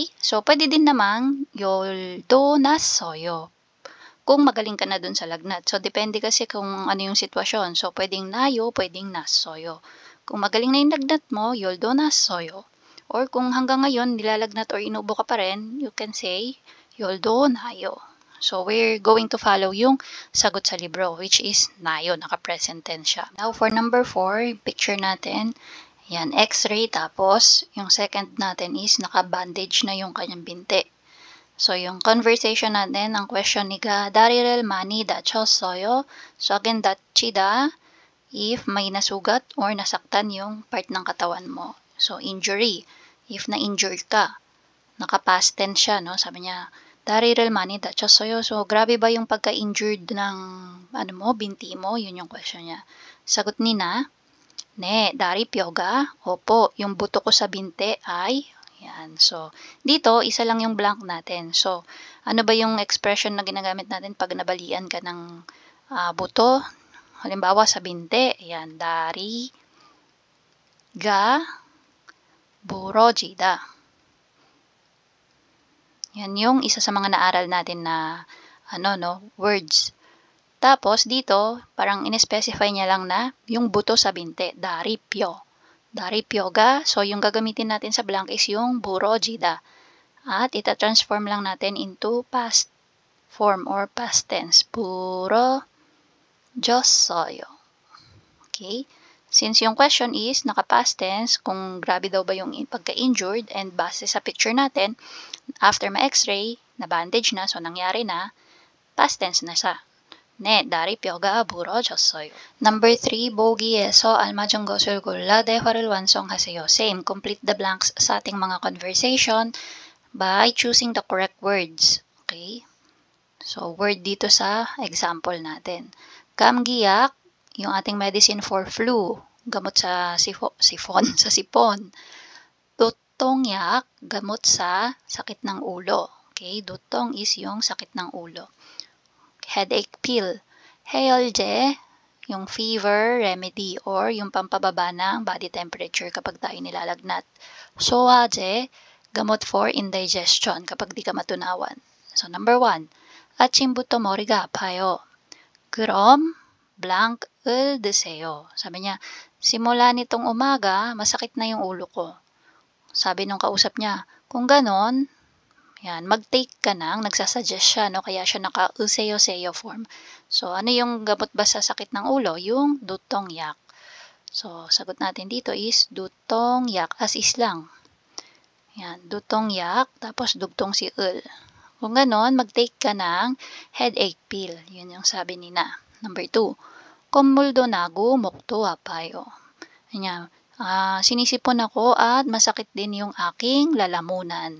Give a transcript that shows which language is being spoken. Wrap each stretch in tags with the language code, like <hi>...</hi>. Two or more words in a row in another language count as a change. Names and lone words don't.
<tl>So, pwede din namang</tl> <ko>열도 났어요.</ko> <tl>Kung magaling ka na dun sa lagnat. So, depende kasi kung ano yung sitwasyon. So, pwedeng nayo, pwedeng nasoyo. Kung magaling na yung lagnat mo,</tl> <ko>열도 났어요.</ko> <tl>Or kung hanggang ngayon, nilalagnat or inuubo ka pa rin,</tl> <en>you can say,</en> <ko>열도 나요.</ko> <en>So, we're going to follow</en> <tl>yung sagot sa libro,</tl> <en>which is</en> <tl>nayo, naka-present tense siya. Now, for number 4, picture natin, yan, x-ray, tapos, yung second natin is naka-bandage na yung kanyang binti. So, yung conversation natin, ang question ni Ga,</tl> <ko>다리를 많이 다쳤어요.</ko> <tl>So, again, 다치다, if may nasugat or nasaktan yung part ng katawan mo. So, injury, if na-injure ka, naka-past tense siya, no? Sabi niya,</tl> <ko>다리를 많이 다쳤어요.</ko> <tl>So, grabe ba yung pagka-injured ng binti mo? Yun yung question niya. Sagot ni Na,</tl> <ko>ne, 다리 뼈가,</ko> <tl>opo, yung buto ko sa binti ay, yan. So, dito, isa lang yung blank natin. So, ano ba yung expression na ginagamit natin pag nabalian ka ng buto? Halimbawa, sa binti, yan,</tl> <ko>다리 가 부러지다.</ko> <tl>Yan yung isa sa mga naaral natin na words. Tapos dito, parang in-specify niya lang na yung buto sa binti, daripyo. Daripyoga, so yung gagamitin natin sa blank is yung burojida. At ita-transform lang natin into past form or past tense.</tl> <ko>Burojossoyo. Okay?</ko> <tl>Since yung question is naka-past tense, kung grabe daw ba yung pagka-injured, and base sa picture natin, after ma-x-ray, na-bandage na, so nangyari na, past tense na siya.</tl> <ko>네, 다리 뼈가 부러졌어요. Number 3, 보기에서 알맞은 것을 골라 대화를 완성하세요.</ko> <tl>Same,</tl> <en>complete the blanks</en> <tl>sa ating mga conversation</tl> <en>by choosing the correct words.</en> <tl>Okay? So, word dito sa example natin. 감기약, yung ating</tl> <en>medicine for flu,</en> <tl>gamot sa sipon. 두통약, gamot sa sakit ng ulo. Okay, dutong is yung sakit ng ulo.</tl> <en>Headache pill.</en> <ko>해열제,</ko> <tl>yung</tl> <en>fever remedy</en> <tl>or yung pampababa ng</tl> <en>body temperature</en> <tl>kapag tayo nilalagnat. 소화제, gamot</tl> <en>for indigestion</en> <tl>kapag di ka matunawan.</tl> <en>So, number 1,</en> <ko>아침부터 머리가 아파요. 그럼 blank을 드세요.</ko> <tl>Sabi niya, simula nitong umaga, masakit na yung ulo ko. Sabi nung kausap niya, kung ganon, yan, mag-take ka ng, nagsasuggest siya, no? Kaya siya naka-useyo-seyo form. So, ano yung gamot ba sa sakit ng ulo? Yung</tl> <ko>두통약.</ko> <tl>So, sagot natin dito is</tl> <ko>두통약,</ko> <tl>as is lang. Yan,</tl> <ko>두통약,</ko> <tl>tapos dugtong si ul. Kung ganon, mag-take ka ng</tl> <en>headache pill.</en> <tl>Yun yung sabi ni na.</tl> <ko>Number 2, 콧물도 나고 목도 아파요.</ko> <tl>Yan, sinisipon ako at masakit din yung aking lalamunan.</tl>